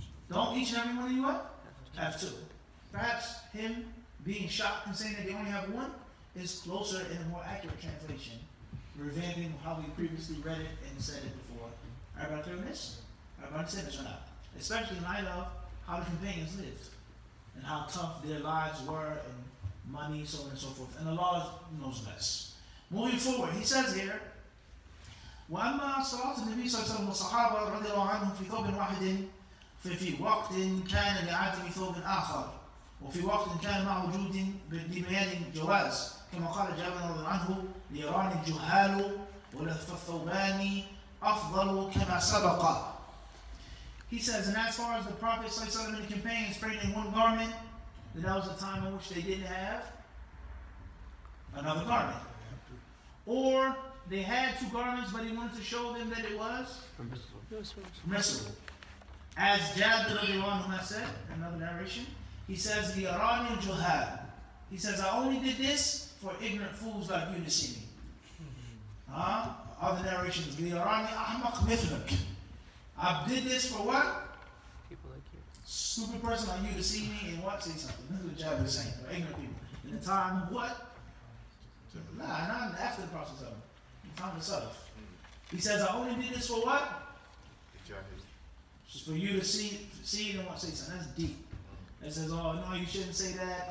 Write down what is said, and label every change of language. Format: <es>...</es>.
<en>Don't each and every one of you what? Have 2. Perhaps him being shocked and saying that they only have 1 is closer in a more accurate translation, revamping how we previously read it and said it before. Everybody clear on this? Everybody understand this or not? Especially in light of how the companions lived and how tough their lives were and money, so on and so forth. And Allah knows best. Moving forward, he says here,</en> <ar>وأما صلاة النبي صلى الله عليه وسلم والصحابة رضي الله عنهم في ثوب واحد ففي وقت كان لعدم ثوب آخر وفي وقت كان مع وجود ببيان الجواز كما قال جابر رضي الله عنه ليراني الجهال ولف الثوبان أفضل كما سبق.</ar> <en>He says, and as far as the Prophet ﷺ and the companions prayed in 1 garment, that was a time in which they didn't have another garment. Or they had 2 garments, but he wanted to show them that it was permissible. As Jabir radiallahu anhu said, another narration, he says,</en> <ar>لِيَرَانِي الْجُهَالِ.</ar> <en>He says, I only did this for ignorant fools like you to see me. Other narrations,</en> <ar>لِيَرَانِي أَحْمَقْ مِثْلَكَ.</ar> <en>I did this for what? People like you. Stupid person like you to see me and what? Say something. This is what Jabir is saying. For ignorant people. In the time of what? Nah, not after the process of it. In the time of the Salaf. He says, I only did this for what? For you to see it and what? Say something. That's deep. It says, oh, no, you shouldn't say that.</en>